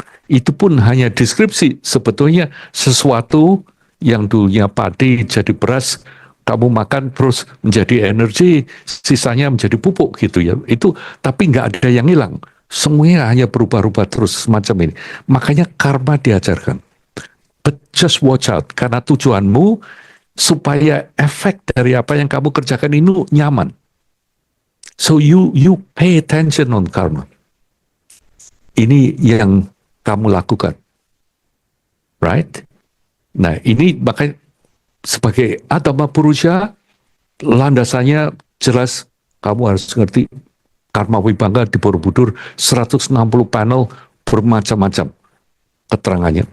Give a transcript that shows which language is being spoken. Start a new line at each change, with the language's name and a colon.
Indonesian: itu pun hanya deskripsi. Sebetulnya sesuatu yang dulunya padi jadi beras, kamu makan terus menjadi energi, sisanya menjadi pupuk gitu ya. Itu tapi nggak ada yang hilang. Semuanya hanya berubah-ubah terus semacam ini. Makanya karma diajarkan.
English: But just watch out,
Indonesian: karena tujuanmu supaya efek dari apa yang kamu kerjakan ini nyaman.
English: So you pay attention on karma.
Indonesian: Ini yang kamu lakukan,
English: right?
Indonesian: Nah ini makanya sebagai Atama Purusha, landasannya jelas. Kamu harus ngerti karma wibangga di Borobudur 160 panel bermacam-macam keterangannya.